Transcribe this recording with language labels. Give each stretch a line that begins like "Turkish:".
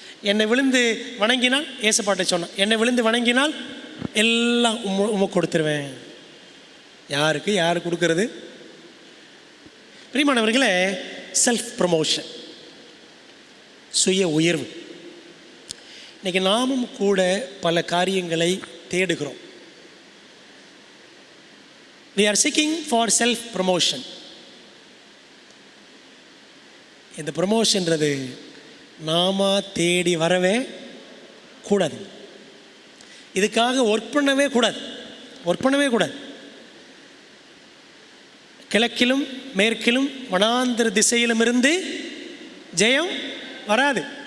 Tamil: என்னை விழுந்து வணங்கினால், ஏசப்பாட்டை சொன்னான், என்னை விழுந்து வணங்கினால் எல்லாம் உமக்கு கொடுத்துருவேன். யாரு கொடுக்கறது? பிரியமானவர்களே,
English: self promotion,
Tamil: சுய உயர்வு. இன்றைக்கி நாமும் கூட பல காரியங்களை தேடுகிறோம்.
English: We are seeking for self promotion.
Tamil: இந்த ப்ரமோஷன்றது நாம தேடி வரவே கூடாது. இதுக்காக ஒர்க் பண்ணவே கூடாது. கிழக்கிலும் மேற்கிலும் வனாந்திர திசையிலும் இருந்து ஜெயம் வராது.